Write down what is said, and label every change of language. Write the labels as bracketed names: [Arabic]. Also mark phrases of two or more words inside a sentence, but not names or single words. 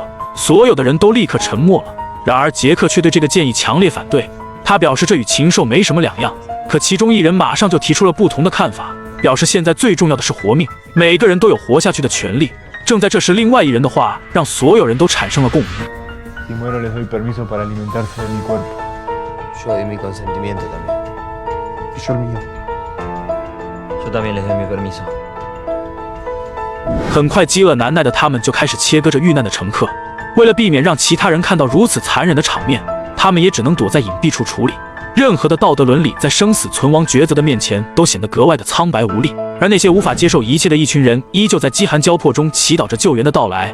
[Chinese] 所有的人都立刻沉默了。然而杰克却对这个建议强烈反对，他表示这与禽兽没什么两样。可其中一人马上就提出了不同的看法，表示现在最重要的是活命，每个人都有活下去的权利。正在这时，另外一人的话让所有人都产生了共鸣。 [Spanish] Si muero les doy permiso para alimentarse de mi cuerpo. Yo doy mi consentimiento también. Y yo el mío. Yo también les doy mi permiso. [Chinese] 很快，饥饿难耐的他们就开始切割着遇难的乘客。为了避免让其他人看到如此残忍的场面，他们也只能躲在隐蔽处处理。任何的道德伦理在生死存亡抉择的面前都显得格外的苍白无力。而那些无法接受一切的一群人，依旧在饥寒交迫中祈祷着救援的到来。